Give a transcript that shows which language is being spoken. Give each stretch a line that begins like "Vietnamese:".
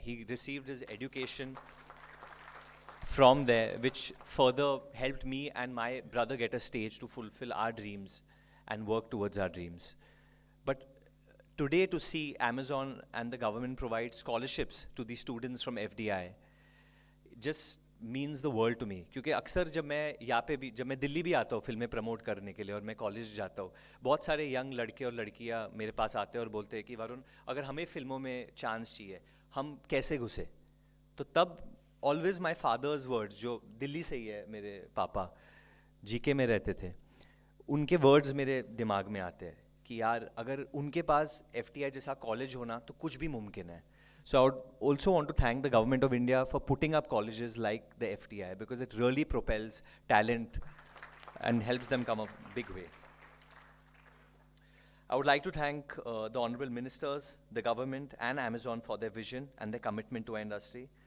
English: He received his education from there, which further helped me and my brother get a stage to fulfill our dreams and work towards our dreams. But today, to see Amazon and the government provide scholarships to the students from FDI just means the world to me.
Hindi: क्योंकि अक्सर जब मैं यहाँ पे भी जब मैं दिल्ली भी आता हूँ फिल्में प्रमोट करने के लिए और मैं कॉलेज जाता हूँ, बहुत सारे यंग लड़के और लड़कियाँ मेरे पास आते हैं और बोलते हैं कि वरुण, अगर हमें फिल्मों में चांस चाहिए, हम कैसे घुसे? तो तब
English: always my father's words,
Hindi: जो दिल्ली से ही है, मेरे पापा जीके में रहते थे, उनके वर्ड्स मेरे दिमाग में आते हैं कि यार अगर उनके पास FTI जैसा कॉलेज होना तो कुछ भी मुमकिन है.
English: So I would also want to thank the government of India for putting up colleges like the FTI because it really propels talent and helps them come a big way. I would like to thank the honorable ministers, the government and Amazon for their vision and their commitment to our industry.